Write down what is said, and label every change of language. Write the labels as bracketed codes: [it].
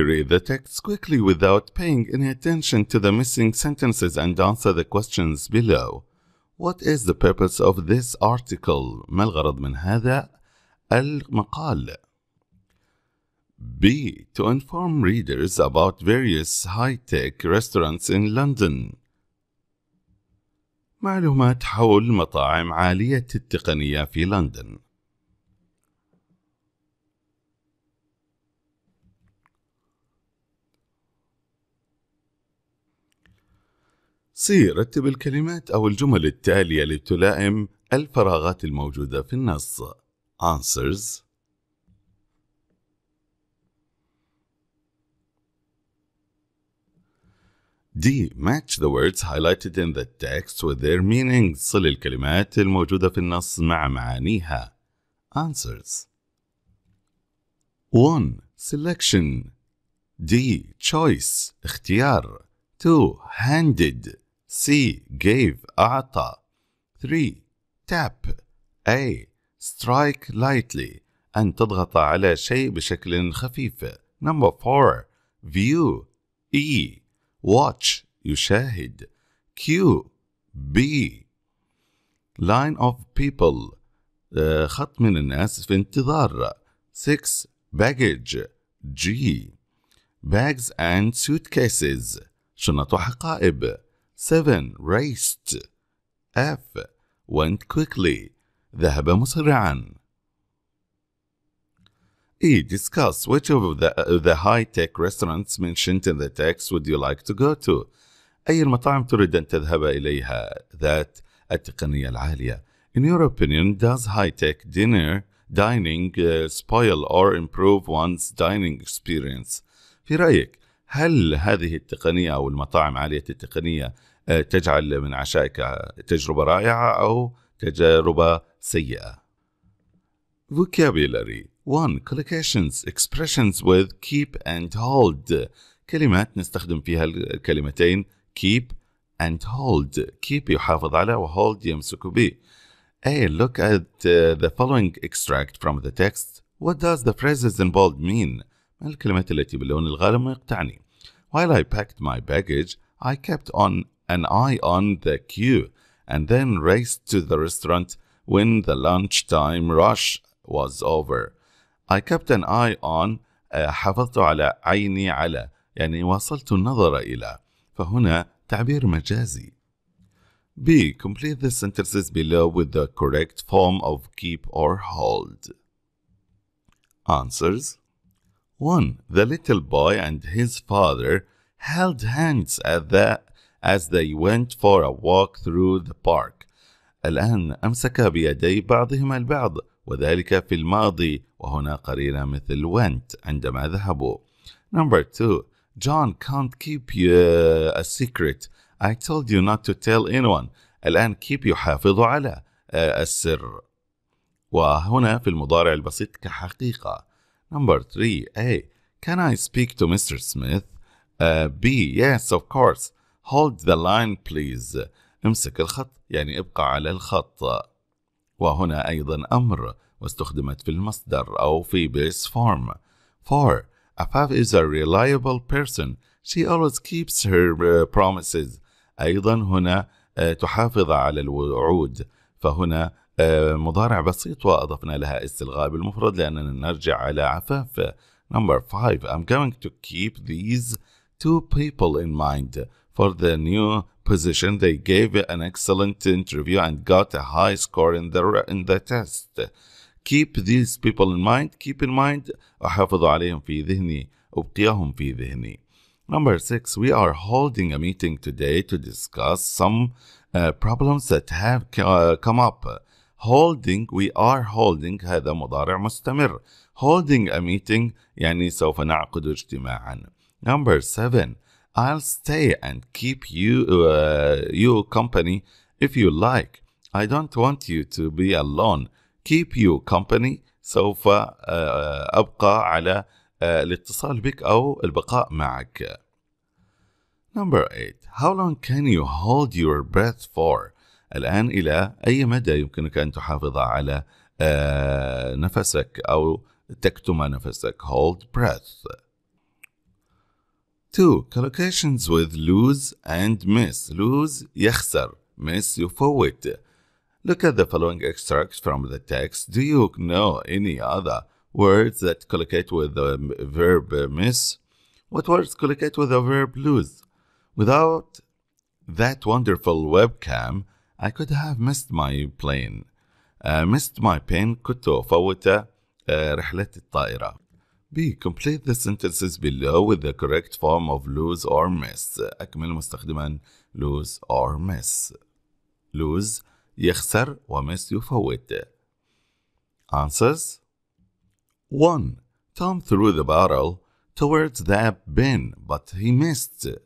[en] Read the text quickly without paying any attention to the missing sentences and answer the questions below. What is the purpose of this article? [ar] ما الغرض من هذا المقال. B. [en] To inform readers about various high-tech restaurants in London. [ar] معلومات حول مطاعم عالية التقنية في لندن. [en] C. [ar] رتب الكلمات أو الجمل التالية لتلائم الفراغات الموجودة في النص. [en] Answers. D. Match the words highlighted in the text with their meanings. [ar] صل الكلمات الموجودة في النص مع معانيها. [en] Answers. 1. Selection. D. Choice. اختيار. 2. Handed. C. Gave. أعطى. 3. Tap. A. Strike lightly. [ar] أن تضغط على شيء بشكل خفيف. [en] Number 4. View. E. Watch. يشاهد. Q. B. Line of people. [ar] خط من الناس في انتظار. [en] 6. Baggage. G. Bags and suitcases. [ar] شنط وحقائب. [en] 7. Raced. F. Went quickly. [ar] ذهب مسرعا. [en] E. Discuss which of the high-tech restaurants mentioned in the text would you like to go to. [ar] أي المطاعم تريد أن تذهب إليها ذات التقنية العالية. [en] In your opinion, does high-tech dining spoil or improve one's dining experience? [ar] في رأيك هل هذه التقنية أو المطاعم عالية التقنية تجعل من عشائك تجربة رائعة أو تجربة سيئة؟ Vocabulary. [en] 1. Collocations. Expressions with keep and hold. [ar] كلمات نستخدم فيها الكلمتين [en] keep and hold. [ar] keep يحافظ على و hold يمسك به. [en] A. Look at the following extract from the text. What does the phrases in bold mean? [ar] ما الكلمات التي باللون الغامق تعني؟ [en] While I packed my baggage, I kept an eye on the queue and then raced to the restaurant when the lunchtime rush was over. I kept an eye on. [ar] حافظت على عيني على يعني واصلت النظر إلى. فهنا تعبير مجازي. B. [en] Complete the sentences below with the correct form of keep or hold. Answers. 1. The little boy and his father held hands as they went for a walk through the park. [ar] الآن أمسكا بيدي بعضهما البعض وذلك في الماضي وهنا قرينة مثل went عندما ذهبوا. [en] Number 2. John can't keep a secret. I told you not to tell anyone. [ar] الآن keep يحافظ على السر وهنا في المضارع البسيط كحقيقة. [en] Number 3. A. Can I speak to Mr. Smith? B. Yes, of course. Hold the line please. [ar] امسك الخط يعني ابقى على الخط. وهنا أيضا أمر واستخدمت في المصدر أو في base form. [en] 4. Afaf is a reliable person. She always keeps her promises. [ar] أيضا هنا تحافظ على الوعود فهنا مضارع بسيط وأضفنا لها استلغاء بالمفرد لأننا نرجع على عفاف. [en] Number 5. I'm going to keep these 2 people in mind. For the new position, they gave an excellent interview and got a high score in the test. Keep these people in mind. Keep in mind. [ar] أحافظ عليهم في ذهني. أبقيهم في ذهني. Number 6. [en] We are holding a meeting today to discuss some problems that have come up. Holding. We are holding. [ar] هذا مضارع مستمر. [en] Holding a meeting [ar] يعني سوف نعقد اجتماعا. [en] Number 7. I'll stay and keep you company if you like. I don't want you to be alone. Keep you company [ar] سوف أبقى على الاتصال بك أو البقاء معك. [en] Number 8. How long can you hold your breath for? [ar] الآن إلى أي مدى يمكنك أن تحافظ على نفسك أو تكتم نفسك. [en] Hold breath. 2. Collocations with lose and miss. Lose يخسر. Miss يفوت. Look at the following extracts from the text. Do you know any other words that collocate with the verb miss? What words collocate with the verb lose? Without that wonderful webcam, I could have missed my plane. Missed my plane [ar] كنت أفوت رحلة الطائرة. [en] B. Complete the sentences below with the correct form of lose or miss. [ar] أكمل مستخدما [en] lose or miss. [ar] Lose يخسر وmiss يفوت. [en] Answers. 1. Tom threw the bottle towards the bin but he missed.